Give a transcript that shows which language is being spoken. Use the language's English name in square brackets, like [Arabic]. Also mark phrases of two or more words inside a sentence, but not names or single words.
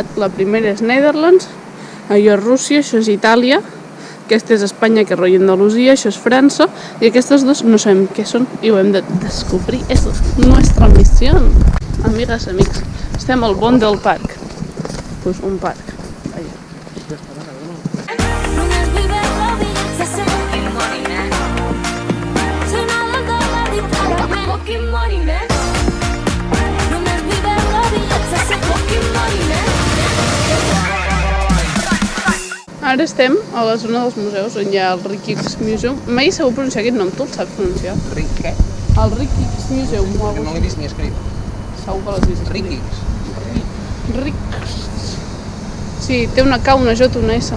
[Catalan] La primera és Netherlands, allò és Rússia, això és Itàlia, Aquesta és Espanya, que és rotllo Andalusia, això és França, i aquestes dos no sabem què són i ho hem de descobrir. És nostra missió. Amigues, amics, estem al Bon del Parc. Pues un parc. Allà. Només vivim la vida, se sent [English] fucking money, man. [Spanish] Si nada de la dictadura, [English] fucking money, man. [Catalan] Només vivim la vida, se sent [English] fucking money, man. [Catalan] Ara estem a la zona dels museus, on hi ha el Rijksmuseum. Mai sabeu pronunciar aquest nom, tu el saps pronunciar? Què? El Rijksmuseum. Que no l'he vist ni escrit. Segur que l'has vist. Riquis. Riks. Sí, té una K, una J, una S.